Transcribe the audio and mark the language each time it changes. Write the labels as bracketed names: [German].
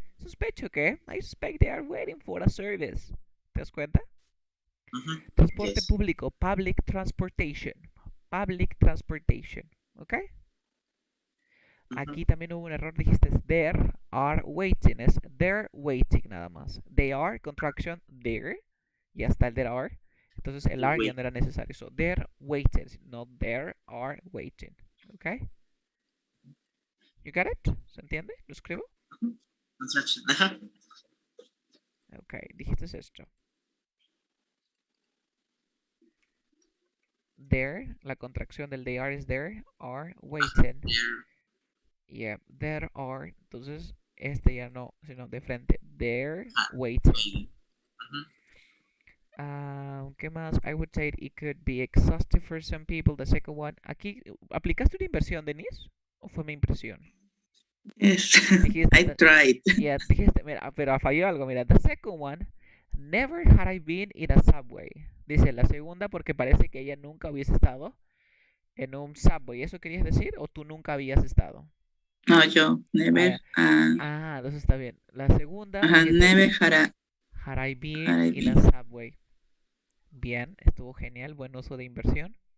[Spanish] Sospecho que, [English] I suspect they are waiting for a service. [Spanish] ¿Te das cuenta? [English] Transporte Yes. [Spanish] público, [English] public transportation. Public transportation. ¿Ok? [Spanish] Aquí también hubo un error, dijiste [English] there are waiting, [Spanish] es [English] they're waiting [Spanish] nada más. [English] They are, contraction, there, [Spanish] ya está el [English] there are. [Spanish] Entonces el [English] are ya Wait. [Spanish] no era necesario. [English] So they're waiting, no there are waiting. [Spanish] ¿Ok? [English] You got it? [Spanish] ¿Se entiende? ¿Lo escribo? [English] Construction. [Spanish] Ok, dijiste esto. [English] There, [Spanish] la contracción del [English] they are es there are waiting. There. Yeah, there are. [Spanish] Entonces, este ya no, sino de frente. [English] There waiting. Waiting. [Spanish] ¿Qué más? [English] I would say it could be exhaustive for some people. The second one. [Spanish] Aquí, ¿aplicaste una inversión, Denise? ¿O fue mi impresión? [English] Yes. [Spanish] Dijiste, [English] I tried. [Spanish] yeah, dijiste, mira, pero falló algo. Mira, [English] the second one. Never had I been in a subway. [Spanish] Dice la segunda porque parece que ella nunca hubiese estado en un subway. ¿Eso querías decir? ¿O tú nunca habías estado? No, yo never. Entonces está bien. La segunda. [English] Never Had I been had I in a been. subway. [Spanish] Bien, estuvo genial, buen uso de inversión.